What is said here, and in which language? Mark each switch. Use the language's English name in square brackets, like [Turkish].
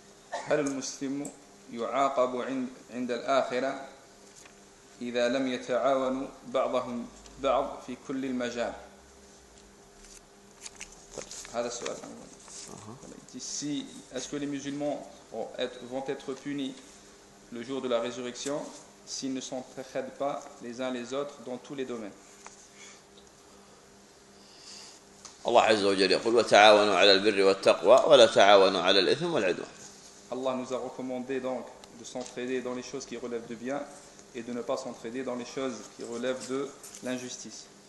[Arabic] هل المسلم يعاقب عند الآخرة إذا لم يتعاون بعضهم بعض في كل المجال؟ هذا السؤال. [French] Si est-ce que les musulmans vont être punis le jour de la résurrection s'ils ne s'entraident pas les uns les autres dans tous les domaines? [Arabic] الله عز وجل يقول وتعاونوا على البر والتقوى ولا تعاونوا على الإثم والعدوان. [French] الله nous a recommandé donc de s'entraider dans les choses qui relèvent du bien et de ne pas s'entraider dans les choses qui relèvent de l'injustice.